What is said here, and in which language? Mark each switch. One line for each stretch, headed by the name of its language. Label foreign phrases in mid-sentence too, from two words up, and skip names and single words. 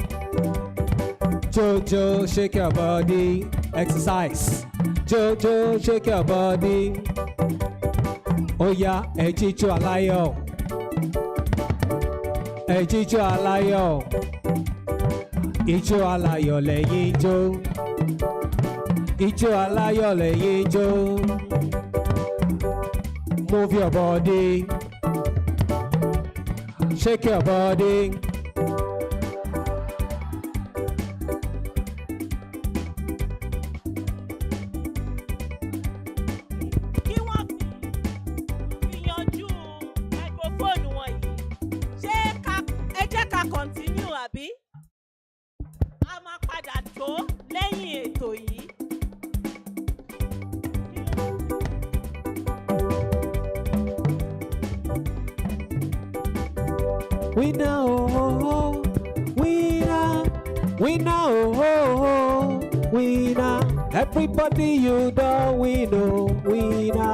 English: Jojo, shake your body. Exercise. Jojo, shake your body.
Yoruba: Oh yeah, ejijo alayo. Ejijo alayo. Ijo alayo lẹ́yìn ijó. Ijo alayo lẹ́yìn ijó.
English: Move your body, shake your body.
Yoruba: Kí wọ́n fi yanjú microphone wọ̀nyí. Ṣé ẹ jẹ́ ká continue àbí? A máa padà tó lẹ́yìn ètò yìí.
English: Winner, oh, winner, winner, oh, winner. Everybody you don't win, oh, winner.